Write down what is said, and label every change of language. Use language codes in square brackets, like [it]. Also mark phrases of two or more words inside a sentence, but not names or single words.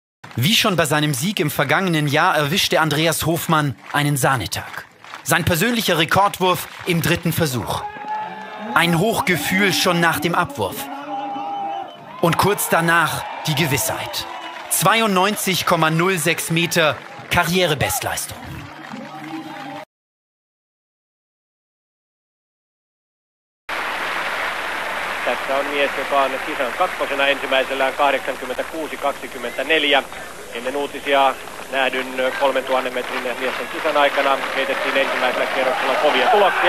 [de] Wie schon bei seinem Sieg im vergangenen Jahr erwischte Andreas Hofmann einen Sahnetag. Sein persönlicher Rekordwurf im 3. Versuch. Ein Hochgefühl schon nach dem Abwurf. Und kurz danach die Gewissheit. 92,06 Meter Karrierebestleistung. [fi] Tässä on mies, joka on kisan kakkosena ensimmäisellään 86.24. Ennen uutisia nähdyn 3000 metrin miesten kisan aikana heitettiin ensimmäisellä kierroksella kovia tuloksia.